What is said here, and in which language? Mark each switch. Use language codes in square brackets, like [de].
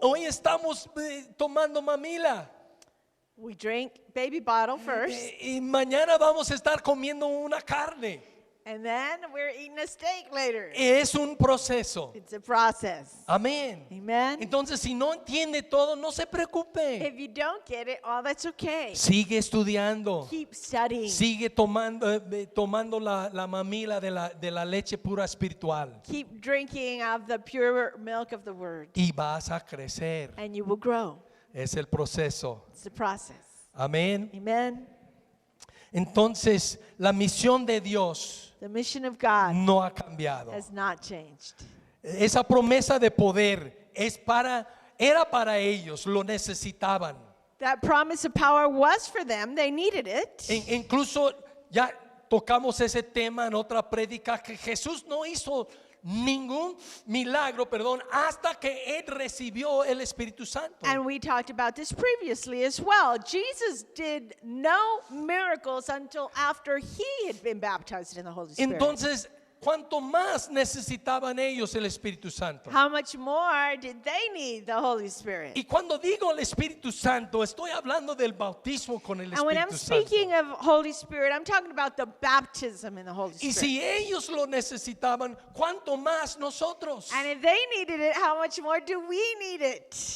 [es] Hoy estamos tomando mamila. [en] We drink baby bottle first, [es] Y mañana vamos a estar comiendo una carne. [en] and then we're eating a steak later. [es] Es un proceso. [en] It's a process. [es] Amén. [en] Amen. [es] Entonces, si no entiende todo, no se preocupe. [en] If you don't get it, oh, that's okay. [es] Sigue estudiando. [en] Keep studying. [es] Sigue tomando la mamila de la leche pura espiritual. [en] Keep drinking of the pure milk of the word, [es] Y vas a crecer. [en] and you will grow. [es] Es el proceso. [en] It's a process. [es] Amén. [en] Amen. [es] Entonces, la misión de Dios [en] The mission of God [es] no ha cambiado. [en] has not changed. [es] Esa promesa de poder era para ellos, lo necesitaban. [en] That promise of power was for them. They needed it. [es] Incluso ya tocamos ese tema en otra prédica que Jesús no hizo ningún milagro, hasta que él recibió el Espíritu Santo. [en] And we talked about this previously as well. Jesus did no miracles until after he had been baptized in the Holy Spirit. [es] Entonces, ¿cuánto más necesitaban ellos el Espíritu Santo? [en] How much more did they need the Holy Spirit? [es] Y cuando digo el Espíritu Santo, estoy hablando del bautismo con el [en] And when I'm [es] Espíritu Santo. [en] speaking of Holy Spirit, I'm talking about the baptism in the Holy [es] Y [en] Spirit. [es] si ellos lo necesitaban, ¿cuánto más nosotros? [en] And if they needed it, how much more do we need it?